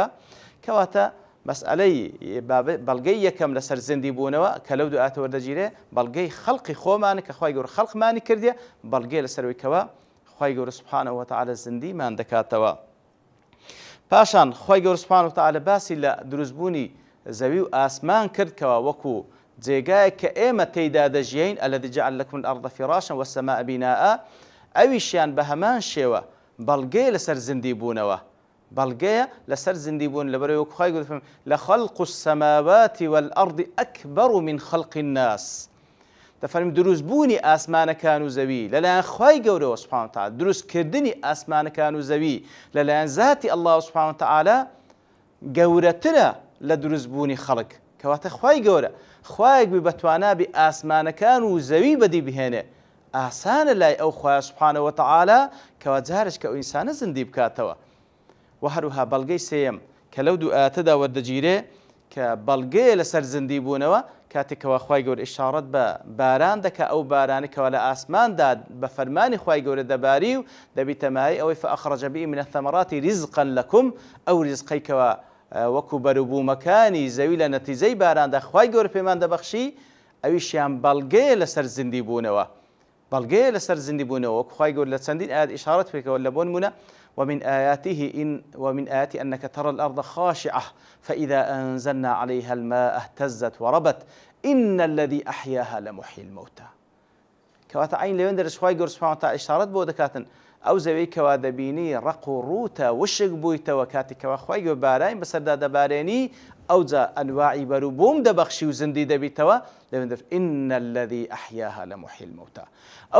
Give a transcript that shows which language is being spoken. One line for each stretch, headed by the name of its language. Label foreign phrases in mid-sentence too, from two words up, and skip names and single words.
Central Kurdish: کەواتە مەسئلەی بەڵگەی یەکەم لەسەر زندی بوونەوە کە لەو دوو ئاەتە وەردەگیرێ بەڵگەی خەڵقی خۆمانە کە خوای گەورە خەڵقمانی کردیە، بەڵگەی لەسەرەوەی کەوە خوای گەورە
Arabic: سبحانه وتعالى
Central Kurdish: زندیمان دەکاتەوە. پاشان خوای گەورە
Arabic: سبحانه وتعالى
Central Kurdish: باسی لە دروستبوونی زەوی و ئاسمان کرد کەوا وەکو جێگایە کە ئێمە تێیدا دەژین
Arabic: الذي جعل لكم الأرض فراشا والسماء بناء،
Central Kurdish: ئەویشیان بە هەمان شێوە بەڵگەیە لەسەر زندی بوونەوە، بەڵگەیە لەسەر زندی بوون. لەبەرەوەی وەکو خوای گەورە فەرمێ
Arabic: لخلق السماوات والأرض أكبر من خلق الناس.
Central Kurdish: دەفەرمی دروستبوونی ئاسمانەکان و زەوی لەلایەن خوای گەورەوە
Arabic: سبحانه وتعالى،
Central Kurdish: دروستکردنی ئاسمانەکان و زەوی لەلایەن ذاتی الله
Arabic: سبحانه وتعالى
Central Kurdish: گەورەترە لە دروستبوونی خەڵک. کەواتە خوای گەورە خوایەک بی بەتوانا بی ئاسمانەکان و زەوی بەدی بهێنێ، ئاسانە لای ئەو خوای
Arabic: سبحانه وتعالى
Central Kurdish: کەوا جارش کە ئەو ئینسانە زندی بکاتەوە. و هەروها بەڵگەی سێیەم کە لەو دوو ئاەتەدا وەردەگیرێ کە بەڵگەیە لەسەر زندی بوونەوە کاتێکەوە خوای گەورە ئیشارەت بە باران دەکا، ئەو بارانێکەوە لە ئاسماندا بە فەرمانی خوای گەورە دەباری و دەبیتەمای ئەوەی
Arabic: فأخرج به من الثمرات رزقا لكم،
Central Kurdish: ئەو ریزقەیکەوە وەکو بەروبوومەکانی زەوی لە نەتیجەی باراندا خوای گەورە پێمان دەبەخشی، ئەویشیان بەڵگەیە لەسەر زندی بوونەوە، بەڵگەیە لەسەر زندی بوونەوە. وەکو خوای گەورە لە چەندین ئاەت ئیشارەت پێکەوە لە بۆ نمونە
Arabic: ومن آياته أنك ترى الأرض خاشعة فإذا أنزلنا عليها الماء اهتزت وربت إن الذي أحياها لمحيي الموتى.
Central Kurdish: کەواتە عین لەوێن دەرش خوای گەورە
Arabic: سبحانه وتعالى
Central Kurdish: ئیشارەت بۆ دەکاتن ئەو زەوەی کەوا دەبینی ڕق و ڕوتە وشک بوویتەوە کاتێکەوە خوای گەورە بارانی بەسەردا دەبارێنی ئەوجا ئەنواعی بەروبووم دەبەخشی و زندی دەبیتەوە لەوێن
Arabic: ئین الذی ئەحیاها لمحیی الموتى
Central Kurdish: ئەو